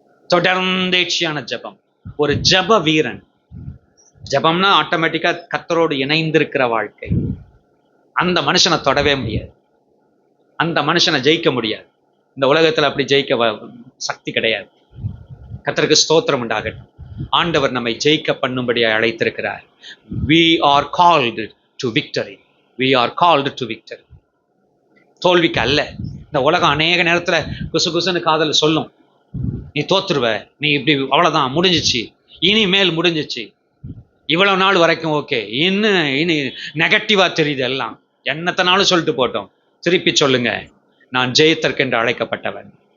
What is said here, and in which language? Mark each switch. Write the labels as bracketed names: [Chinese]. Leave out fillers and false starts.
[Tamil] தொடர்ந்தேட்சியான ஜபம். ஒரு ஜப வீரன். ஜபம்னா ஆட்டோமேட்டிக்கா கர்த்தரோடு இணைந்திருக்கிற வாழ்க்கை. அந்த மனுஷனை தொடவே முடியாது, அந்த மனுஷனை ஜெயிக்க முடியாது. இந்த உலகத்துல அப்படி ஜெயிக்க சக்தி கிடையாது. கர்த்தருக்கு ஸ்தோத்திரம் உண்டாகட்டும். ஆண்டவர் நம்மை ஜெயிக்க பண்ணும்படியாக அழைத்திருக்கிறார். [English] We are called to victory. We are called to victory. [Tamil] தோல்விக்கு அல்ல. இந்த உலகம் அநேக நேரத்துல குசு குசுன்னு காதல சொல்லும், நீ தோத்துருவ, நீ இப்படி அவ்வளவுதான், முடிஞ்சிச்சு, இனிமேல் முடிஞ்சிச்சு, இவ்வளவு நாள் வரைக்கும் ஓகே, இனி நெகட்டிவா தெரியுது எல்லாம். என்னத்தனாலும் சொல்லிட்டு போட்டோம். திருப்பி சொல்லுங்க, நான் ஜெயித்தற்கென்று அழைக்கப்பட்டவன்.